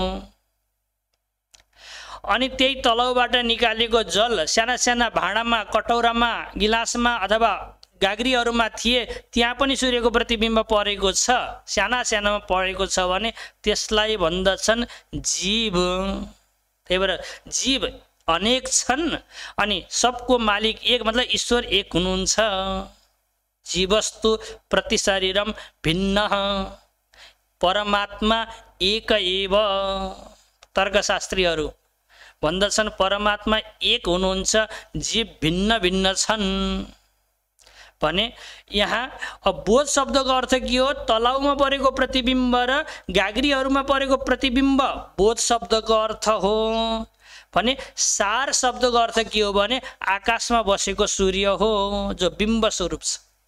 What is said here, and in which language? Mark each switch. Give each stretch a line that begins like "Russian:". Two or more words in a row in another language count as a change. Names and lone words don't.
Nepali: अनि त्यही तलाउबाट निकालेको जल साना साना भाँडामा, कटौरामा, गिलासमा अथवा गाग्रीहरूमा थिए, त्यहाँ पनि सूर्यको प्रतिबिम्ब परेको छ, साना सानामा परेको छ भने त्यसलाई भन्दछन् जीव। त्यही भएर जीव अनेक छन् अनि सबको मालिक एक, मतलब ईश्वर एक हुनुहुन्छ।
Sanskrit: जीवस्तु प्रति शरीरम भिन्न, परमात्मा एक एव।
Nepali: तर्कशास्त्रीहरू भन्दछन् परमात्मा एक हुनुहुन्छ, जीव भिन्न भिन्न छन् भने यहाँ अब बोध शब्दको अर्थ के हो? तलाउमा परेको प्रतिबिम्ब र गाग्रीहरूमा परेको प्रतिबिम्ब बोध शब्दको अर्थ हो भने सार शब्दको अर्थ के हो भने आकाशमा बसेको सूर्य हो जो बिम्ब स्वरूप छ।